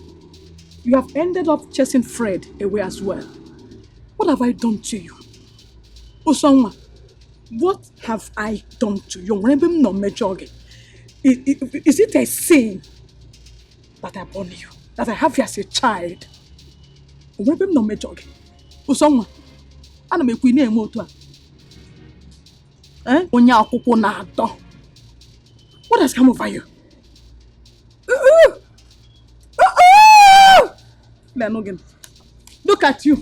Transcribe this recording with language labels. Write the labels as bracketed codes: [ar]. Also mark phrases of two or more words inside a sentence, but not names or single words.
[en] You have ended up chasing Fred away as well. What have I done to you? Osonwa, what have I done to you? Is it a sin that I born you? That I have you as a child? [ig] Osonwa, ana m ekwu na-eme otu a. Onye akwụkwọ na-atọ. [en] What has come over you? Look at you.